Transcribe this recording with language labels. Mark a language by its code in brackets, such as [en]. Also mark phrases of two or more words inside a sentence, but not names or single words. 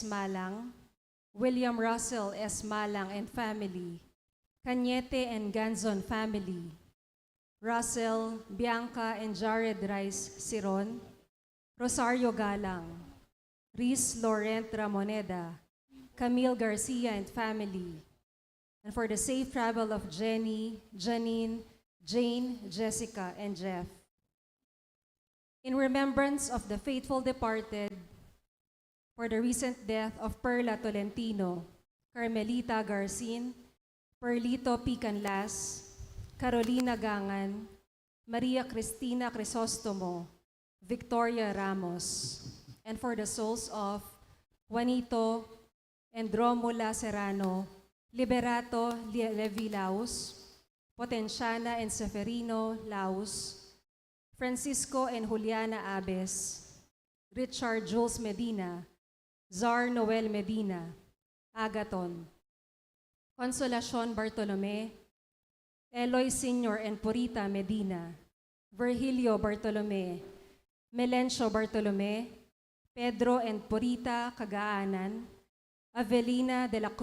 [en] Malang, William Russell S. Malang and family, Cañete and Ganzon family, Russell, Bianca and Jared Rice Siron, Rosario Galang, Riz Laurent Ramoneda, Camille Garcia and family, and for the safe travel of Jenny, Janine, Jane, Jessica, and Jeff. In remembrance of the faithful departed, for the recent death of Perla Tolentino, Carmelita Garcin, Perlito Picanlas, Carolina Gangan, Maria Cristina Crisostomo, Victoria Ramos, and for the souls of Juanito and Romula Serrano, Liberato Levi Laus, Potenciana and Seferino Laus, Francisco and Juliana Abes, Richard Jules Medina, Zar Noel Medina, Agaton, Consolacion Bartolome, Eloy Sr. and Purita Medina, Virgilio Bartolome, Melencio Bartolome, Pedro and Purita Cagaanan, Avelina de la